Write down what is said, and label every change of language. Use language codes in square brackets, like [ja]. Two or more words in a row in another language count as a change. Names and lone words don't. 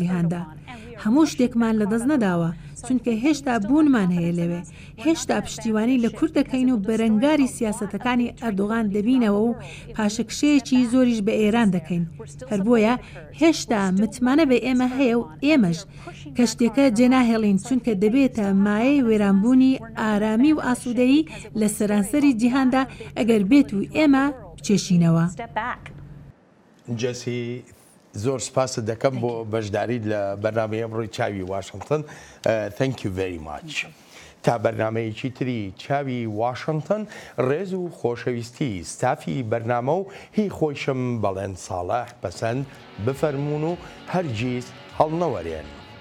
[ckb] جیهاندا هەموو شتێکمان لەدەست نەداوە چونکە هێشتا بوونمان هەیە لەوێ هێشتا پشتیوانی لە کورد دەکەین و بەرەنگاری سیاسەتەکانی ئەردۆغان دەبینەوە و پاشەکشەیەکی زۆریش بە ئێران دەکەین هەر بۆیە هێشتا متمانە بە ئێمە هەیە و ئێمەش کە شتێکە جێناهێڵین چونکە دەبێتە مایەی وێرانبوونی ئارامی و ئاسوودەیی لە سەرانسەری جیهاندا ئەگەر بێت و ئێمە بچێشینەوە. جەسی زۆر سپاست دەکەم بۆ بەشداریت لە بەرنامەی ئەمڕۆی چاوی واشنگتن. [en] Thank you very much. [ckb] تا بەرنمەیەکی تری چاوی واشنگتن ڕێز و خۆشەویستی ستافی بەرنامە و هی خۆشم بەڵێن ساڵح پەسەند بفەرمونون و هەرگیز هەڵنەوەرێن.